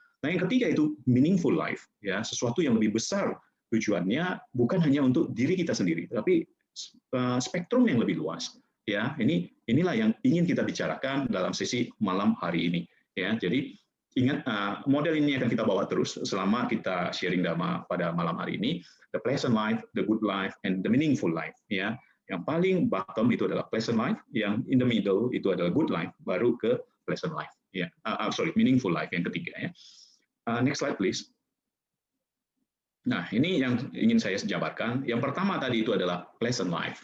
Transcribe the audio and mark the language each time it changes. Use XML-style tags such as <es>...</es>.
<id>Nah, yang ketiga itu meaningful life, ya, sesuatu yang lebih besar tujuannya bukan hanya untuk diri kita sendiri, tapi spektrum yang lebih luas, ya. Inilah yang ingin kita bicarakan dalam sesi malam hari ini, ya. Jadi ingat model ini akan kita bawa terus selama kita sharing Dhamma pada malam hari ini.</id> <en>The pleasant life, the good life, and the meaningful life.</en> <id>Ya, yang paling bottom itu adalah pleasant life, yang</id> <en>in the middle</en> <id>itu adalah good life, baru ke pleasant life. Ya, meaningful life yang ketiga. Ya.</id> <en>Next slide, please.</en> <id>Nah, ini yang ingin saya jabarkan. Yang pertama tadi itu adalah pleasant life.</id>